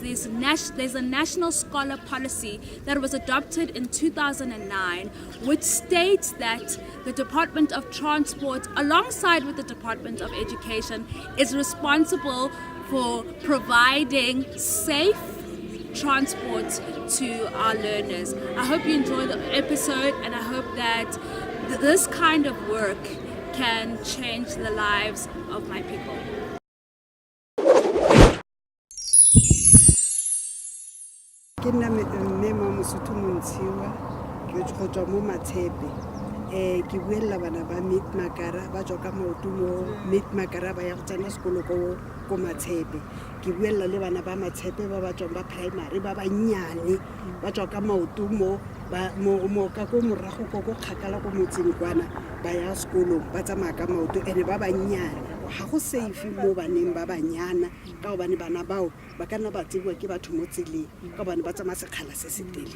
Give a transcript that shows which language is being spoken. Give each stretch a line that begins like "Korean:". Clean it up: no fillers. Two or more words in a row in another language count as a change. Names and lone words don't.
English: There's a national scholar policy that was adopted in 2009, which states that the Department of Transport, alongside with the Department of Education, is responsible for providing safe transport to our learners. I hope you enjoy the episode, and I hope that this kind of work can change the lives of my people.
Tswana: Ke nna mme Mosotho Montshiwa ke tswa mo Matshepe ke buella bana ba Meet Makara ba tswa ka maoto mo Meet Makara ba ya go tsena sekolo ko Matshepe ke buella le bana ba Matshepe ba tswa ba primary ba banyane ba tswa ka maoto mo ka go morago go kgakala go motseng kwana ba ya sekolo ba tsamaya ka maoto ene ba banyane ga go safe mo baneng ba banyana ka gobane bana bao ba kana ba tsewa ke batho mo tseleng ka gobane ba tsamaya sekgala se se telele.